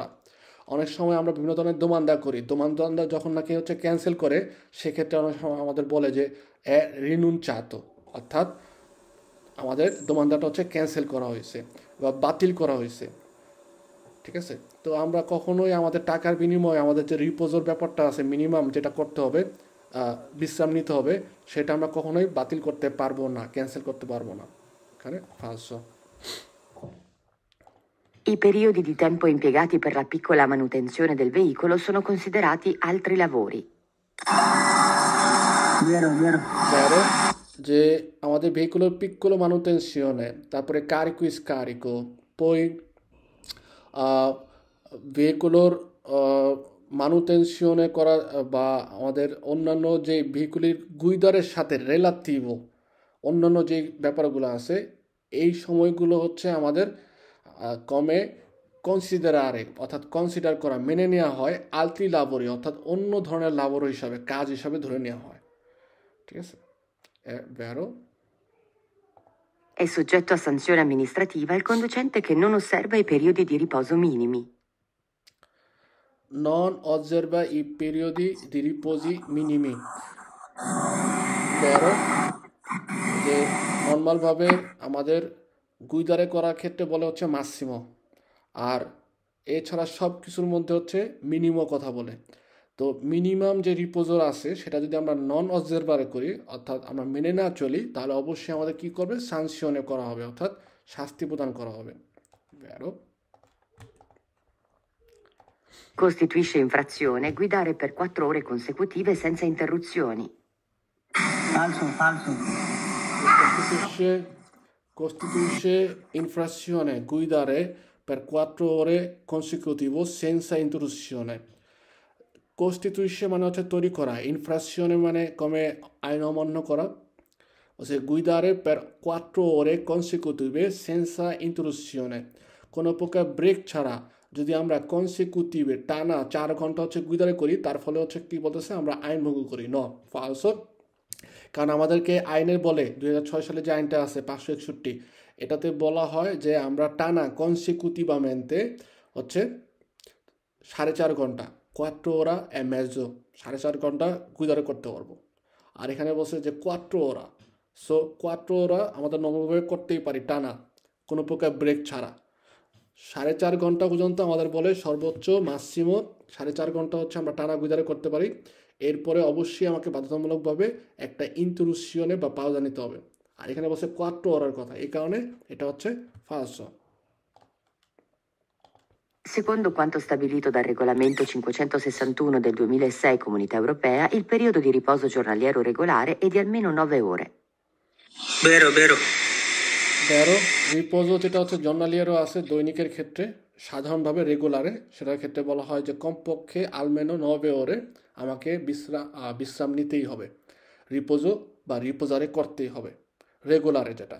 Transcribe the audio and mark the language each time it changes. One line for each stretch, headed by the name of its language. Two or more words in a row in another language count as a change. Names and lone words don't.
Bangla: অনেক সময় আমরা বিভিন্ন ধরনের দোমান্দা করি, দোমান্দা যখন নাকি হচ্ছে ক্যান্সেল করে সেক্ষেত্রে অনেক সময় আমাদের বলে যে রিনুনচাতো, অর্থাৎ আমাদের দোমান্দাটা হচ্ছে ক্যান্সেল করা হয়েছে বা বাতিল করা হয়েছে। ঠিক আছে, তো আমরা কখনোই আমাদের টাকার বিনিময়ে আমাদের যে রিপোজের ব্যাপারটা আছে মিনিমাম যেটা করতে হবে, বিশ্রাম নিতে হবে, সেটা আমরা কখনোই বাতিল করতে পারবো না, ক্যান্সেল করতে পারবো না। এখানে ফালস।
Italian: I periodi di tempo impiegati per la piccola manutenzione del veicolo sono considerati altri lavori. Vero.
Bangla: যে আমাদের ভেহিকুলের
Italian: piccolo manutenzione,
Bangla: তারপরে
Italian: carico e scarico, poi
Bangla: ভেহিকুলোর মানুটেনশনে করা বা আমাদের অন্যান্য যে ভেহিকুলের গুইদারের সাথে রেলাটিভো অন্যান্য যে ব্যাপারগুলো আছে, এই সময়গুলো হচ্ছে আমাদের
Italian: come considerare,
Bangla: অর্থাৎ কনসিডার করা, মেনে নেওয়া হয়
Italian: altri lavori,
Bangla: অর্থাৎ অন্য ধরনের লাবোর হিসাবে, কাজ হিসাবে ধরে নেওয়া হয়। ঠিক আছে,
Italian: vero? È soggetto a sanzione amministrativa il conducente che non osserva i periodi di riposo minimi. Non osserva i periodi di riposi minimi. vero?
Bangla: যে নর্মালভাবে আমাদের গুইদারে করার ক্ষেত্রে বলে হচ্ছে মাসিমো, আর এছাড়া সব কিছুর মধ্যে হচ্ছে মিনিমো কথা বলে। তো মিনিমাম যে রিপোজার আছে সেটা যদি আমরা
Italian: non osservare
Bangla: করি, অর্থাৎ আমরা মেনে না চলি, তাহলে অবশ্যই আমাদের কি করবে, সানকশনে করা হবে, অর্থাৎ শাস্তি প্রদান করা হবে।
Italian: vero? Costituisce infrazione guidare per 4 ore consecutive senza interruzioni. Falso. Costituisce infrazione guidare per 4 ore consecutive senza interruzione.
Bangla: Costituisce মানে হচ্ছে তৈরি করা, ইনফ্রাকশনে মানে কমে আইন অমান্য করা।
Italian: guidare per 4 ore consecutive senza interruzione,
Bangla: কোনো প্রকার ব্রেক ছাড়া যদি আমরা কনসিকিউটিভে টানা 4 ঘন্টা হচ্ছে গুইদারে করি, তার ফলে হচ্ছে কি বলতেছে, আমরা আইন ভঙ্গ করি।
Italian: no falso,
Bangla: কারণ আমাদেরকে আইনের বলে 2006 সালে যে আইনটা আছে 561, এটাতে বলা হয় যে আমরা টানা কনসিকুটিভামেন্টে হচ্ছে 4.5 ঘন্টা,
Italian: 4 ora e mezzo,
Bangla: 4.5 ঘন্টা গুজারে করতে পারবো। আর এখানে বলছে যে 4 ora, সো 4 ora আমাদের নর্মালভাবে করতেই পারি টানা, কোনো প্রকার ব্রেক ছাড়া। 4.5 ঘন্টা পর্যন্ত আমাদের বলে সর্বোচ্চ মাসিমো 4.5 ঘন্টা হচ্ছে আমরা টানা গুজারে করতে পারি। এরপরে অবশ্যই আমাকে বাধ্যতামূলকভাবে একটা ইন্টারুশিয়নে বা পাউজা নিতে হবে। আর এখানে বলছে 4 ওরার কথা, এই কারণে এটা হচ্ছে ফালসো।
Italian: Secondo quanto stabilito dal regolamento 561 del 2006 Comunità Europea, il periodo di riposo giornaliero regolare è di almeno 9 ore. vero vero
Bangla: বেরো রিপোজো যেটা হচ্ছে জর্নালিয়ারও আছে দৈনিকের ক্ষেত্রে, সাধারণভাবে রেগুলারে সেটার ক্ষেত্রে বলা হয় যে কমপক্ষে
Italian: almeno 9 ore
Bangla: আমাকে বিশ্রাম নিতেই হবে, রিপোজো বা রিপোজারে করতেই হবে রেগুলারে যেটা।